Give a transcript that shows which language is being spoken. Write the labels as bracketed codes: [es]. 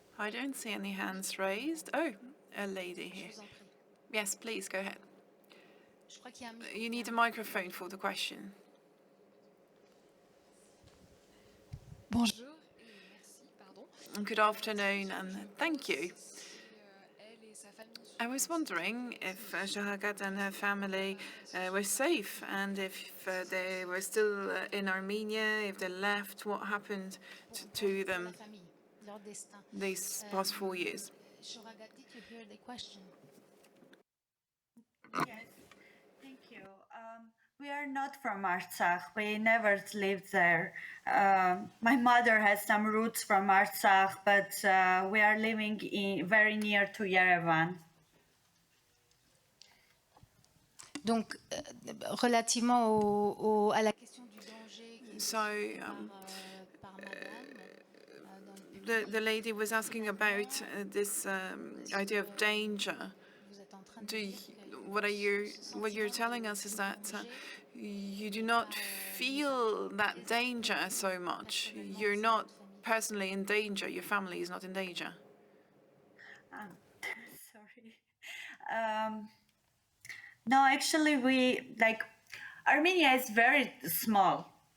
[en] I don't see any hands raised. Oh, a lady here. Yes, please, go ahead. You need a microphone for the question. [fr] Bonjour et merci, pardon. [en] Good afternoon, and thank you. I was wondering if Shahagat and her family were safe, and if they were still in Armenia, if they left, what happened to them these past 4 years. Shoragat, did you hear the question? Yes, thank you. We are not from Artsakh. We never lived there. My mother has some roots from Artsakh, but we are living very near to Yerevan. [fr] Donc, relativement à la question du danger qui [en] So, [fr] par madame, dans le [en] the lady was asking about this idea of danger. [fr] vous êtes en train de dire [en] What you're telling us is that you do not feel that danger so much. You're not personally in danger. Your family is not in danger. Sorry. No, actually, Armenia is very small.